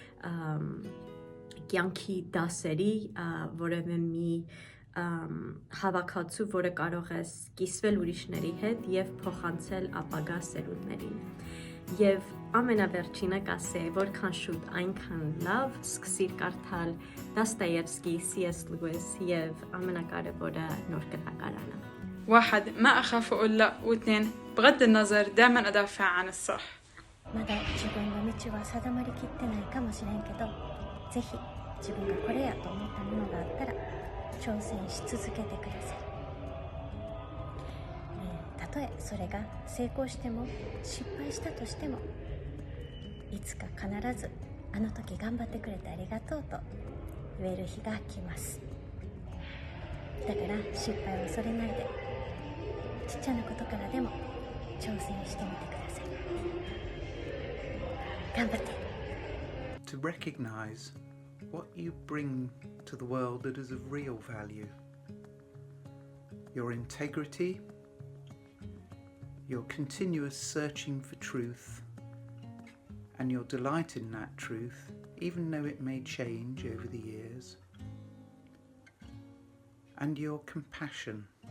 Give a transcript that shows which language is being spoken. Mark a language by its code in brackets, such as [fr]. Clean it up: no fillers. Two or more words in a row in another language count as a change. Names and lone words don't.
[hy] կյանքի դասերի որևէ մի հավաքածու, որը կարող ես կիսվել ուրիշների հետ եւ փոխանցել ապագա սերունդներին։ Եվ ամենավերջինը կասեի, որքան շուտ այնքան լավ սկսիր կարդալ Դոստոևսկի, C.S. Lewis եւ ամենակարևորը նոր գրականարանը։ [ar] واحد ما أخاف أقول لا، واثنين بغض النظر دائما أدافع عن الصح. [ja] まだ自分の道は定まりきってないかもしれんけど、ぜひ自分がこれやと思ったものがあったら挑戦し続けてください。たとえそれが成功しても失敗したとしても、いつか必ずあの時頑張ってくれてありがとうと言える日が来ます。だから失敗を恐れないで、ちっちゃなことからでも挑戦してみてください。頑張って。 [en] To recognize what you bring to the world that is of real value. Your integrity, your continuous searching for truth, and your delight in that truth, even though it may change over the years, and your compassion.